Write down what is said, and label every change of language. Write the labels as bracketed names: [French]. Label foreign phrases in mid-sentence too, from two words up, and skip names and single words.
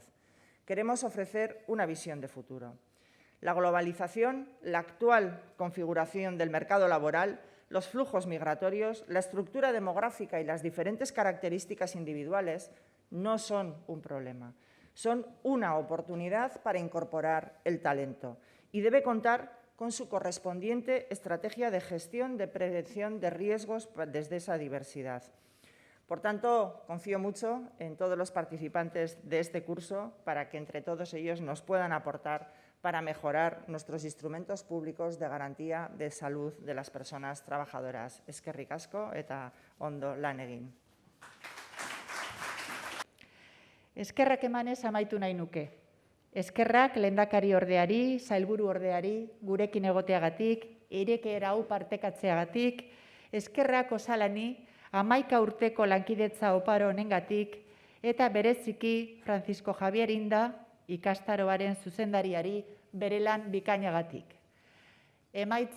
[Spanish] Queremos ofrecer una visión de futuro. La globalización, la actual configuración del mercado laboral, los flujos migratorios, la estructura demográfica y las diferentes características individuales no son un problema, son una oportunidad para incorporar el talento y debe contar con su correspondiente estrategia de gestión de prevención de riesgos desde esa diversidad. Por tanto, confío mucho en todos los participantes de este curso para que entre todos ellos nos puedan aportar para mejorar nuestros instrumentos públicos de garantía de salud de las personas trabajadoras. [Basque] Eskerrik asko eta ondo lan egin. Eskerrak emanez amaitu nahi nuke. Eskerrak lehendakari ordeari, sailburu ordeari, gurekin egoteagatik, irekiera hau partekatzeagatik, eskerrak Osalani, 11 urteko lankidetza oparo honengatik, eta bereziki Francisco Javier Inda, ikastaroaren zuzendariari bere lan bikainagatik.